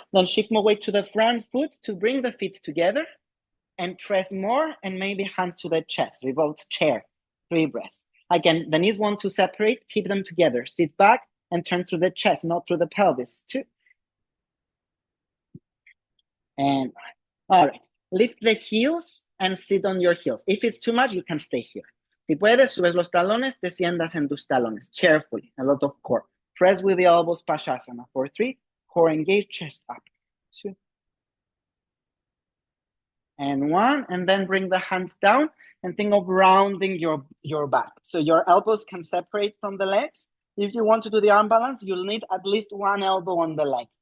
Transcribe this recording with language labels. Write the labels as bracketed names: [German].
[English] Then shift more weight to the front foot to bring the feet together and press more, and maybe hands to the chest. Revolve chair. 3 breaths. Again, the knees want to separate, keep them together. Sit back and turn through the chest, not through the pelvis. 2 and 1. All right. Lift the heels and sit on your heels. If it's too much, you can stay here. [Spanish] Si puedes, subes los talones, te sientas en tus talones. [English] Carefully, a lot of core. Press with the elbows, Pashasana. For 3, core engage, chest up. 2 and 1, and then bring the hands down and think of rounding your back. So your elbows can separate from the legs. If you want to do the arm balance, you'll need at least 1 elbow on the leg.